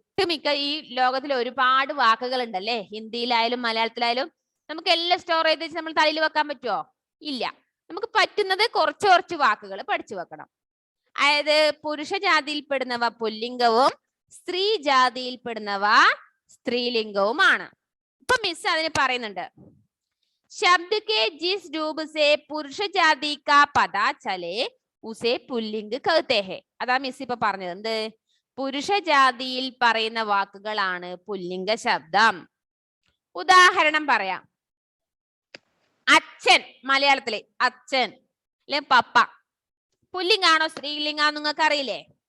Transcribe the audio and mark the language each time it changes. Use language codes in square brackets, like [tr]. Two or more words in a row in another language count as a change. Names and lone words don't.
[ml] ഒട്ടുമിക്ക ഈ ലോകത്തിൽ ഒരുപാട് വാക്കുകൾ ഉണ്ടല്ലേ, ഹിന്ദിയിലായാലും മലയാളത്തിലായാലും നമുക്ക് എല്ലാം സ്റ്റോർ ചെയ്ത് വെച്ച് നമ്മൾ തലയിൽ വെക്കാൻ പറ്റുമോ? ഇല്ല. നമുക്ക് പറ്റുന്നത് കുറച്ച് കുറച്ച് വാക്കുകൾ പഠിച്ചു വെക്കണം. അതായത് പുരുഷ ജാതിയിൽപ്പെടുന്നവ പുല്ലിംഗവും സ്ത്രീ ജാതിയിൽപ്പെടുന്നവ സ്ത്രീലിംഗവുമാണ്. ഇപ്പൊ മിസ് അതിന് പറയുന്നുണ്ട്, [hi] शब्द के जिस रूप से पुरुष जाति का पता चले उसे पुल्लिंग कहते हैं. [ml] അതാ മിസ് ഇപ്പൊ പറഞ്ഞത്. എന്ത്? പുരുഷ ജാതിയിൽ പറയുന്ന വാക്കുകളാണ് പുല്ലിംഗ ശബ്ദം. ഉദാഹരണം പറയാം. അച്ഛൻ, മലയാളത്തിലെ അച്ഛൻ അല്ലെ പപ്പ, പുല്ലിംഗാണോ സ്ത്രീലിംഗാണോ നിങ്ങൾക്ക് അറിയില്ലേ?